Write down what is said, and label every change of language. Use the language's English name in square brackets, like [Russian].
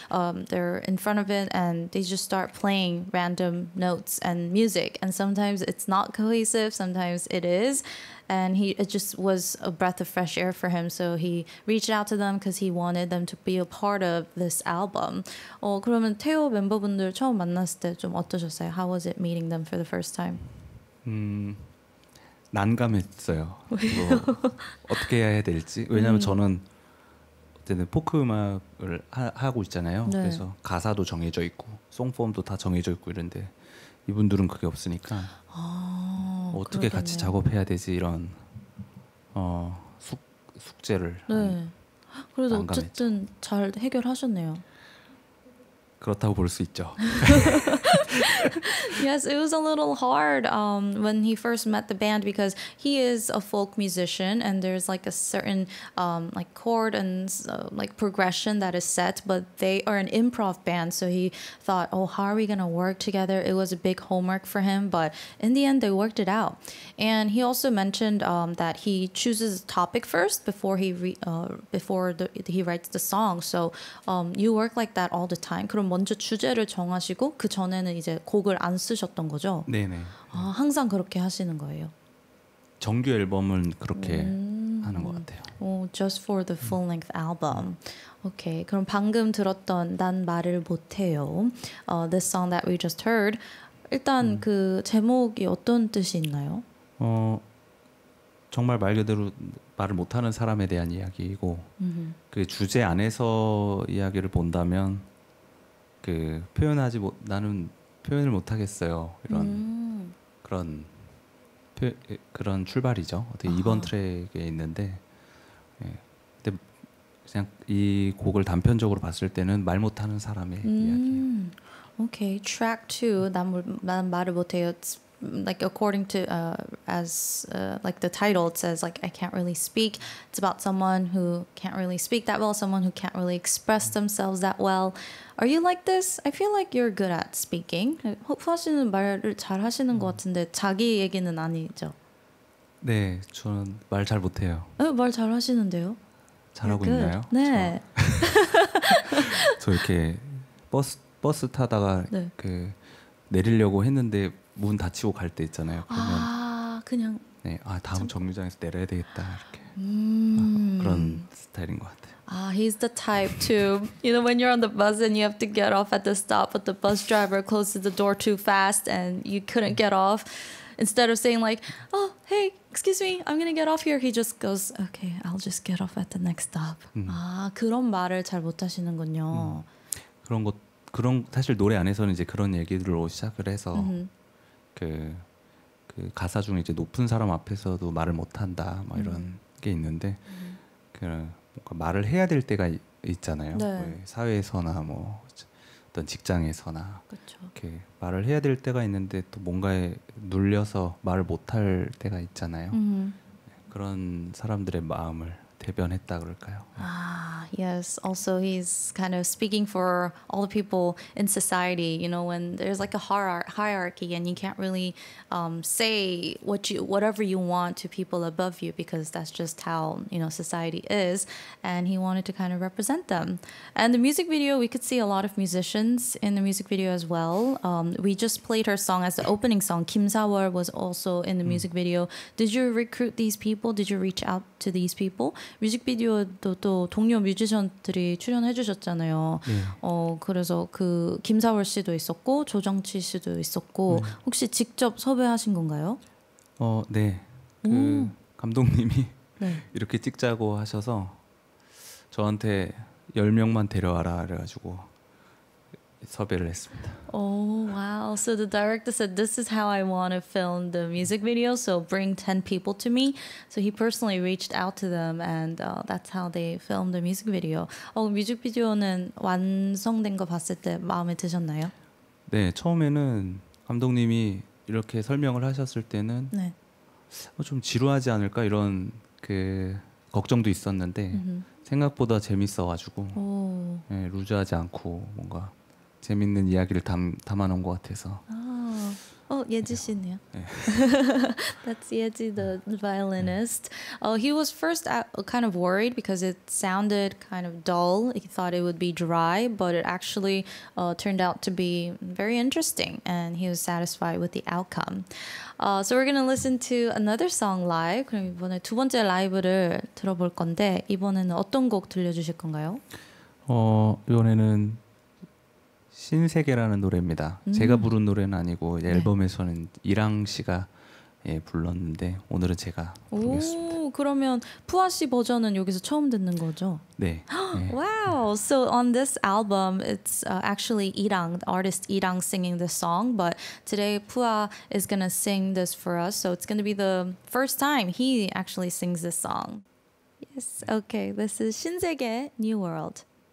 [English] They're in front of it, and they just start playing random notes and music. And sometimes it's not cohesive. Sometimes it is. And it just was a breath of fresh air for him. So he reached out to them because he wanted them to be a part of this album. [Korean] 그러면 태호 멤버분들 처음 만났을 때 좀 어떠셨어요? [English] How was it meeting them for the first time? [Korean] 난감했어요. 어떻게 해야 될지. 왜냐하면 저는 어쨌든 포크 음악을 하고 있잖아요. 네. 그래서 가사도 정해져 있고 송폼도 다 정해져 있고 이런데 이분들은 그게 없으니까 어떻게 같이 작업해야 되지 이런 숙제를 네. 그래도 난감했죠. 어쨌든 잘 해결하셨네요. 그렇다고 볼 수 있죠. [English] Yes, it was a little hard when he first met the band because he is a folk musician and there's like a certain like chord and like progression that is set, but they are an improv band. So he thought, oh, how are we going to work together? It was a big homework for him, but in the end, they worked it out. And he also mentioned that he chooses a topic first before he writes the song. So you work like that all the time. [Korean] 그럼 먼저 주제를 정하시고 그 전에는 이제 곡을 안 쓰셨던 거죠? 네네. 항상 그렇게 하시는 거예요. 정규 앨범은 그렇게 하는 것 같아요. [English] Just for the full-length album. [Korean] Okay, 그럼 방금 들었던 난 말을 못해요. [English] This song that we just heard. [Korean] 일단 그 제목이 어떤 뜻이 있나요? 정말 말 그대로 말을 못하는 사람에 대한 이야기이고 그 주제 안에서 이야기를 본다면 그 나는 표현을 못하겠어요. 이런 그런 출발이죠. 어떻게 이번 트랙에 있는데, 근데 그냥 이 곡을 단편적으로 봤을 때는 말 못하는 사람의 이야기예요. [English] Okay, track 2. 난 말을 못해요. It's like according to as like the title, it says like I can't really speak. It's about someone who can't really speak that well, someone who can't really express themselves that well. Are you like this? I feel like you're good at speaking. [Korean] 호프 씨는 말을 잘 하시는 것 같은데 자기 얘기는 아니죠? 네, 저는 말 잘 못해요. 말 잘 하시는데요? 잘하고 [English] Good. [Korean] 있나요? 네. 저 이렇게 버스 타다가 네. 그 내리려고 했는데 문 닫히고 갈 때 있잖아요. 그러면 그냥 네, 다음 정류장에서 내려야 되겠다 이렇게 그런 스타일인 것 같아요. [English] He's the type to, when you're on the bus and you have to get off at the stop, but the bus driver closes the door too fast and you couldn't get off. Instead of saying like, oh, hey, excuse me, I'm going to get off here. He just goes, okay, I'll just get off at the next stop. [Korean] 그런 말을 잘 못하시는군요. 그런 사실 노래 안에서는 이제 그런 얘기들로 시작을 해서 그 가사 중에 이제 높은 사람 앞에서도 말을 못한다 뭐 이런 게 있는데 그 뭔가 말을 해야 될 때가 있잖아요. 네. 사회에서나 뭐 어떤 직장에서나 그렇죠. 이렇게 말을 해야 될 때가 있는데 또 뭔가에 눌려서 말을 못할 때가 있잖아요. 그런 사람들의 마음을 대변했다 그럴까요? [English] Yes. Also, he's kind of speaking for all the people in society. When there's like a hierarchy, and you can't really say whatever you want to people above you because that's just how society is. And he wanted to kind of represent them. And the music video, we could see a lot of musicians in the music video as well. We just played her song as the opening song. Kim Sawol was also in the music video. Did you recruit these people? Did you reach out to these people? [Korean] 뮤직비디오도 또 동료 뮤지션들이 출연해 주셨잖아요. 네. 그래서 그 김사월 씨도 있었고 조정치 씨도 있었고 혹시 직접 섭외하신 건가요? 네. 그 감독님이 네. 이렇게 찍자고 하셔서 저한테 10명만 데려와라 그래가지고 섭외를 했습니다. [English] Oh, wow. So the director said, this is how I want to film the music video, so bring 10 people to me. So he personally reached out to them, and that's how they filmed the music video. [Korean] 뮤직비디오는 완성된 거 봤을 때 마음에 드셨나요? 네, 처음에는 감독님이 이렇게 설명을 하셨을 때는 네. 좀 지루하지 않을까 이런 그 걱정도 있었는데 생각보다 재밌어가지고 네, 루즈하지 않고 뭔가 재밌는 이야기를 담아놓은 것 같아서. 예지 씨네요. 네. [English] That's Yeji, the violinist. He was first kind of worried because it sounded kind of dull. He thought it would be dry, but it actually turned out to be very interesting, and he was satisfied with the outcome. So we're going to listen to another song live. [Korean] 그럼 이번에 두 번째 라이브를 들어볼 건데 이번에는 어떤 곡 들려주실 건가요? 이번에는 신세계라는 노래입니다. 제가 부른 노래는 아니고 앨범에서는 이랑 씨가 불렀는데 오늘은 제가 부르겠습니다. 그러면 푸아 씨 버전은 여기서 처음 듣는 거죠? 네. [English] Wow. So on this album, it's actually Irang, the artist Irang singing this song. But today, Pua is going to sing this for us. So it's going to be the first time he actually sings this song. Yes. Okay. This is 신세계 New World.